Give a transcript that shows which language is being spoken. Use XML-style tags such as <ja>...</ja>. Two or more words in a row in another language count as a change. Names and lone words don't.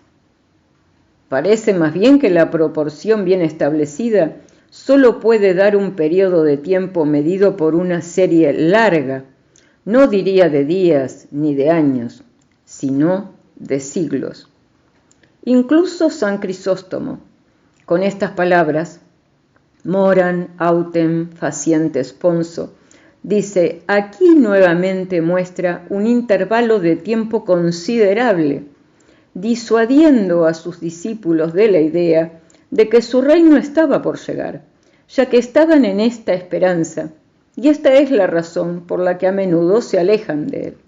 <es>Parece más bien que la proporción bien establecida solo puede dar un periodo de tiempo medido por una serie larga, no diría de días ni de años, sino de siglos. Incluso San Crisóstomo, con estas palabras,</es> <la>moran autem faciente sponso,</la> <es>dice, aquí nuevamente muestra un intervalo de tiempo considerable, disuadiendo a sus discípulos de la idea de que su reino estaba por llegar, ya que estaban en esta esperanza, y esta es la razón por la que a menudo se alejan de él.</es>